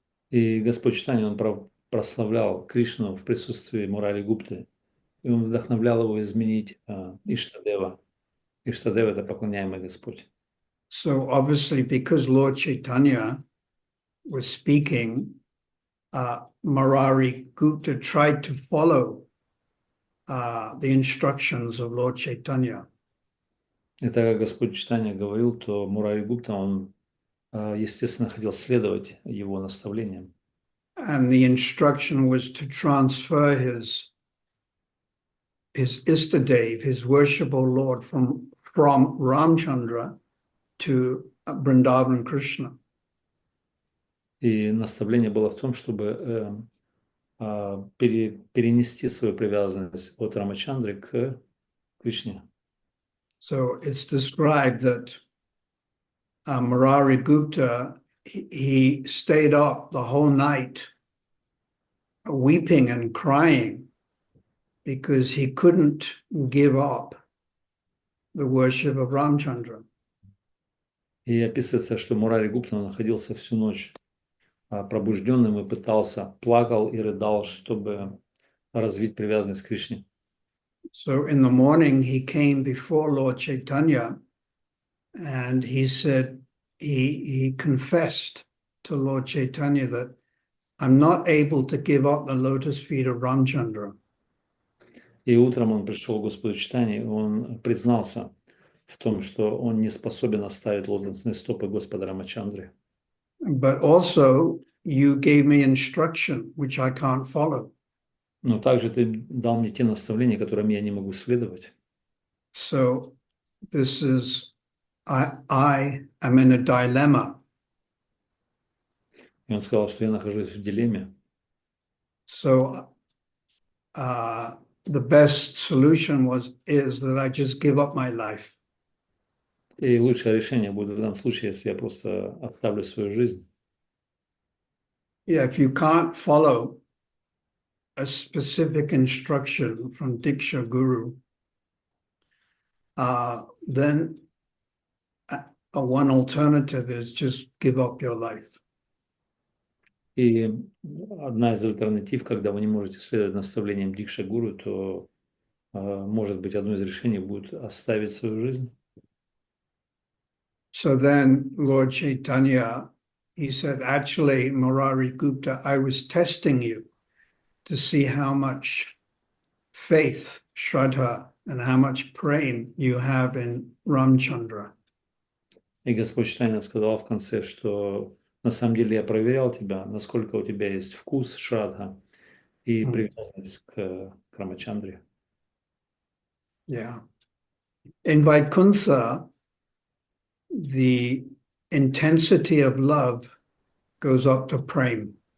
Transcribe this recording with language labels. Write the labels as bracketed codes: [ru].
[ru] И Господь Чайтанья, он прославлял Кришну в присутствии Мурари Гупты, и он вдохновлял его изменить Иштадева. Иштадева – это поклоняемый Господь. [en] So obviously, because Lord Chaitanya was speaking, Murari Gupta tried to follow the instructions of Lord Chaitanya. [ru] И так как Господь Чайтанья говорил, то Мурари Гупта, он, естественно, хотел следовать его наставлениям. [en] And the instruction was to transfer his Istadev, his worshipful Lord, from Ramchandra to Vrindavan Krishna. [ru] И наставление было в том, чтобы перенести свою привязанность от Рамачандры к Кришне. [en] So it's described that Murari Gupta, he stayed up the whole night weeping and crying because he couldn't give up the worship of Ramchandra. [ru] И описывается, что Мурари Гупта находился всю ночь пробужденным и плакал и рыдал, чтобы развить привязанность к Кришне. [en] So in the morning he came before Lord Chaitanya and he said, he confessed to Lord Chaitanya that I'm not able to give up the lotus feet of Ramchandra. [ru] И утром он пришел к Господу Чайтанье, и он признался в том, что он не способен оставить лотосные стопы Господа Рамачандры. [en] But also you gave me instruction which I can't follow. [ru] Но также ты дал мне те наставления, которым я не могу следовать. [en] So this is, I am in a dilemma. [ru] И он сказал, что я нахожусь в дилемме. [en] So the best solution is that I just give up my life. [ru] И лучшее решение будет в данном случае, если я просто оставлю свою жизнь. [en] Yeah, if you can't follow a specific instruction from Diksha Guru, then one alternative is just give up your life. [ru] И одна из альтернатив, когда вы не можете следовать наставлениям Дикша Гуру, то, может быть, одно из решений будет оставить свою жизнь. [en] So then Lord Chaitanya, he said, actually, Murari Gupta, I was testing you to see how much faith, Shraddha, and how much prem you have in Ramchandra. [ru] И Господь Чайтанья сказал в конце, что на самом деле я проверял тебя, насколько у тебя есть вкус, шрадха и привязанность к Рамачандре. [en] Yeah. In Vaikuntha, the intensity of love goes up to prem.